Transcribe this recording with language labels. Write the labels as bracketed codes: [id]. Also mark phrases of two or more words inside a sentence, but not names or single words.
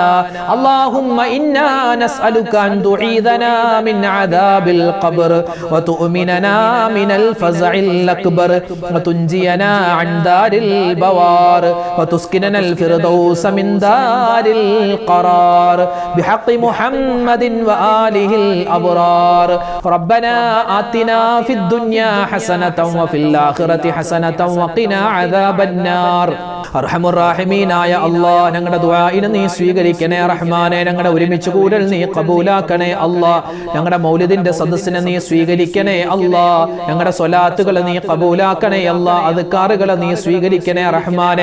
[ar] اللهم إنا نسألك أن تعيذنا من عذاب القبر وتؤمننا من الفزع الأكبر وتنجينا عن دار البوار وتسكننا الفردوس من دار القرار بحق محمد وآله الأبرار. ربنا آتنا في الدنيا حسنة وفي الآخرة حسنة وقنا عذاب النار. أرحم الراحمين [ml] അല്ലാഹ്, ഞങ്ങളുടെ ദുആഇനെ നീ സ്വീകരിക്കണേ റഹ്മാനെ. ഞങ്ങളുടെ ഒരുമിച്ച് കൂടൽ നീ ഖബൂലാക്കണേ അല്ലാഹ്. ഞങ്ങളുടെ മൗലിദിന്റെ സദസ്സിനെ നീ സ്വീകരിക്കണേ അല്ലാഹ്. ഞങ്ങളുടെ സ്വലാത്തുകൾ നീ ഖബൂലാക്കണേ അല്ലാഹ്. അദ്കാറുകൾ നീ സ്വീകരിക്കണേ റഹ്മാനെ.